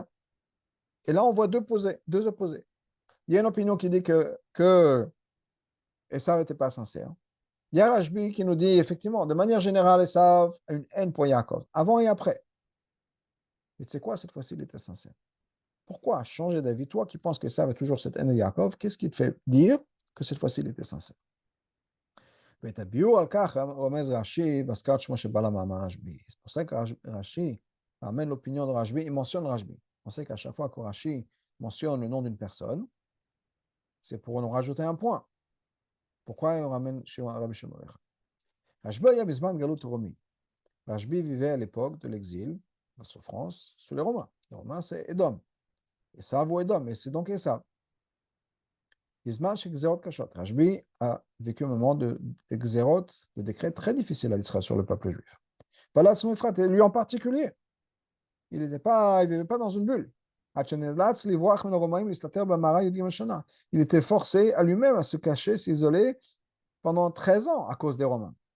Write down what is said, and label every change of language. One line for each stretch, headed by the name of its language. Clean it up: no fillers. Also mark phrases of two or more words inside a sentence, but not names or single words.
French: Et là, on voit deux opposés. Il y a une opinion qui dit que Esav n'était pas sincère. Il y a Rajbi qui nous dit effectivement, de manière générale, Esav a une haine pour Yaakov, avant et après. Et tu sais quoi, cette fois-ci, il était sincère. Pourquoi changer d'avis? Toi qui penses que Esav a toujours cette haine de Yaakov, qu'est-ce qui te fait dire que cette fois-ci, il était sincère?
Hebrew: ואת הביאור על כך רומז רש"י בהזכרת שמו של בעל המאמר רשב"י.
French: C'est pour ça que Rashi ramène l'opinion de Rashbi, il mentionne Rashbi. On sait qu'à chaque fois que Rashi mentionne le nom d'une personne, c'est pour nous rajouter un point. Pourquoi il ramène chez Rabbi Shimon Bar Yochai? Rashbi
Hebrew: היה בזמן גלות רומי.
French: Rashbi vivait à l'époque de l'exil, la souffrance, sous les Romains. Les Romains, c'est Édom. Esav ou Édom, et c'est donc Esav.
Hebrew: בזמן של גזירות קשות.
French: רשב"י a vécu un moment de גזירות, de décrets très difficiles à l'Israël sur le peuple juif. Pas son frère, lui en particulier. Il ne vivait pas dans une bulle. Il était forcé à lui-même à se cacher, s'isoler pendant 13 ans à cause des Romains.